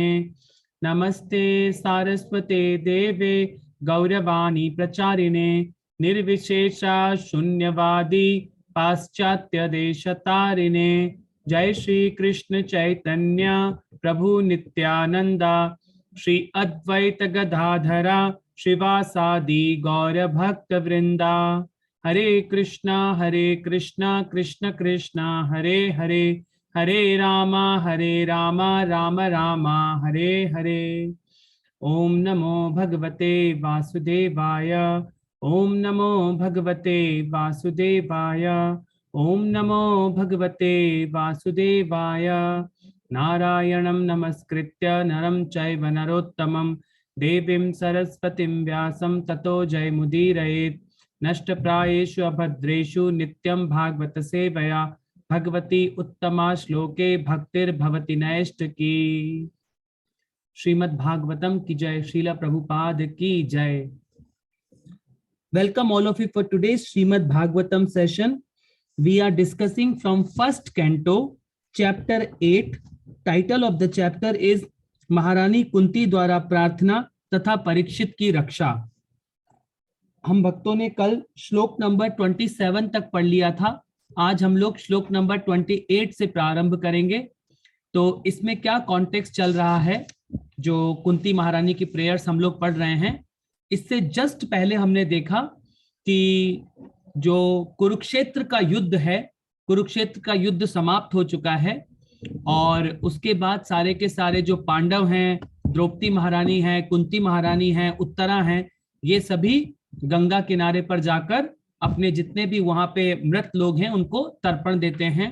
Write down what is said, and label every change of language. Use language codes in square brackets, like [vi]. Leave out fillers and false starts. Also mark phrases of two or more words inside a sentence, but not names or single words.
[sa] नमस्ते सारस्वते देवे गौरवाणी प्रचारिणे निर्विशेषा शून्यवादी पाश्चात्य देशतारिणे। जय श्री कृष्ण चैतन्य प्रभु नित्यानंदा श्री अद्वैत गदाधरा शिवासादि गौर भक्त वृंदा। हरे कृष्णा कृष्ण कृष्ण हरे हरे, हरे रामा राम राम हरे हरे। ओम नमो भगवते वासुदेवाय, ओम नमो भगवते वासुदेवाय, ओम नमो भगवते वासुदेवाय। नारायणं नमस्कृत्य नरं चैव नरोत्तमं देवीं सरस्वतीं व्यासं ततो जयमुदीरयेत्। नष्टप्रायेषु अभद्रेषु नित्यं भागवत सेवया भगवती उत्तमा श्लोके भक्तिर्भवति नैष्ठिकी। [hi] श्रीमद् भागवतम की जय, श्रीला प्रभुपाद की जय। [en] Welcome all of you for today's Srimad Bhagavatam session. We are discussing from first canto, chapter 8. Title of the chapter is [hi] महारानी कुंती द्वारा प्रार्थना तथा परीक्षित की रक्षा। हम भक्तों ने कल श्लोक नंबर 27 तक पढ़ लिया था। आज हम लोग श्लोक नंबर 28 से प्रारंभ करेंगे। तो इसमें क्या कॉन्टेक्स्ट चल रहा है, जो कुंती महारानी की प्रेयर्स हम लोग पढ़ रहे हैं, इससे जस्ट पहले हमने देखा कि जो कुरुक्षेत्र का युद्ध है, कुरुक्षेत्र का युद्ध समाप्त हो चुका है और उसके बाद सारे के सारे जो पांडव हैं, द्रौपदी महारानी हैं, कुंती महारानी हैं, उत्तरा हैं, ये सभी गंगा किनारे पर जाकर अपने जितने भी वहां पे मृत लोग हैं उनको तर्पण देते हैं।